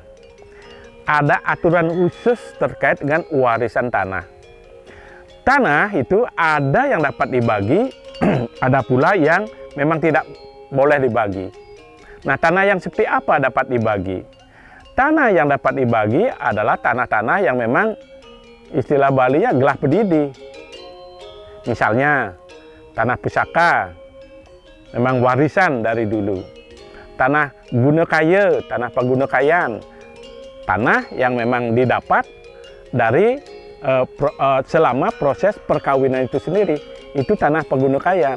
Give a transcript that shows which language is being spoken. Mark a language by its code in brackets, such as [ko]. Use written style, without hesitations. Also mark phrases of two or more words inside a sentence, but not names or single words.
[id] Ada aturan khusus terkait dengan warisan tanah. Tanah itu ada yang dapat dibagi, ada pula yang memang tidak boleh dibagi. Nah, tanah yang seperti apa dapat dibagi? Tanah yang dapat dibagi adalah tanah-tanah yang memang istilah Balinya [ban] gelah pedidi. [id] Misalnya, tanah pusaka, memang warisan dari dulu. Tanah guna kaya, tanah pagunakayan, tanah yang memang didapat dari selama proses perkawinan itu sendiri, itu tanah pagunakayan.